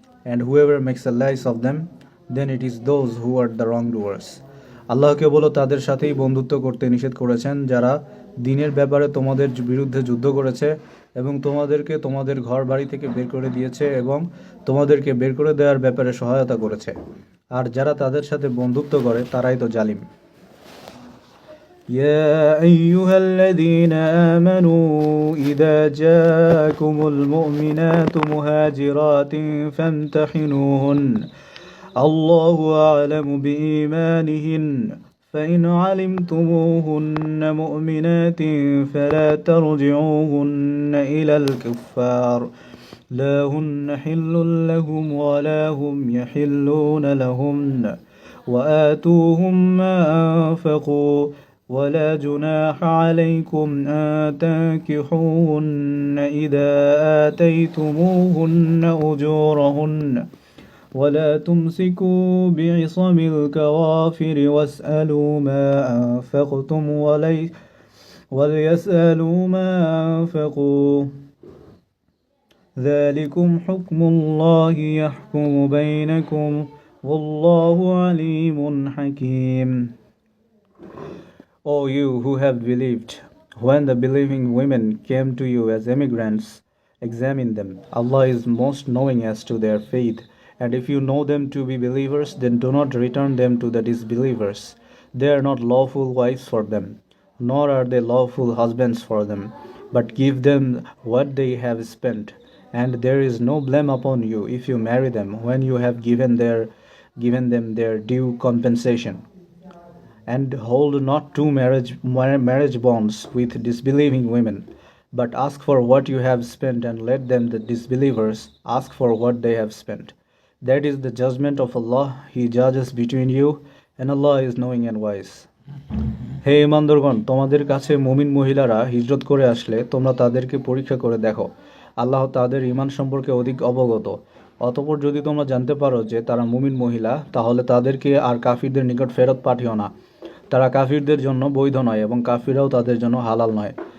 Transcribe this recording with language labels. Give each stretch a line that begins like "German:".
English: And whoever makes allies of them, then it is those who are the wrongdoers.
Bangla: আল্লাহ কেবল তাদের সাথেই বন্ধুত্ব করতে নিষেধ করেছেন যারা দিনের ব্যাপারে তোমাদের বিরুদ্ধে যুদ্ধ করেছে এবং তোমাদেরকে তোমাদের ঘর বাড়ি থেকে বের করে দিয়েছে এবং তোমাদেরকে বের করে দেওয়ার ব্যাপারে সহায়তা করেছে, আর যারা তাদের সাথে বন্ধুত্ব করে তারাই তো জালিম।
Arabic: يا أيها الذين آمنوا إذا جاءكم المؤمنات مهاجرات فامتحنوهن الله أعلم بإيمانهن فإن علمتموهن مؤمنات فلا ترجعوهن إلى الكفار لا هن حل لهم ولا هم يحلون لهن وآتوهم ما أنفقوا ولا جناح عليكم أن تنكحوهن إذا آتيتموهن أجورهن ولا تمسكوا بعصم الكوافر واسألوا ما أنفقتم وليسألوا ما أنفقوا ذلكم حكم الله يحكم بينكم والله عليم حكيم.
English: O you who have believed, when the believing women came to you as emigrants, examine them. Allah is most knowing as to their faith. And if you know them to be believers, then do not return them to the disbelievers. They are not lawful wives for them, nor are they lawful husbands for them, but give them what they have spent. And there is no blame upon you if you marry them when you have given them their due compensation. And hold not two marriage bonds with disbelieving women, but ask for what you have spent, and let them, the disbelievers, ask for what they have spent. That is the judgment of Allah. He judges between you, and Allah is knowing and wise.
Bangla: হে ইমানদারগণ, তোমাদের কাছে মুমিন মহিলারা হিজরত করে আসলে তোমরা তাদেরকে পরীক্ষা করে দেখো। আল্লাহ তাদের ঈমান সম্পর্কে অধিক অবগত। অতঃপর যদি তোমরা জানতে পারো যে তারা মুমিন মহিলা, তাহলে তাদেরকে আর কাফিরদের নিকট ফেরত পাঠিও না। তারা কাফিরদের জন্য বৈধ নয় এবং কাফিররাও তাদের জন্য হালাল নয়।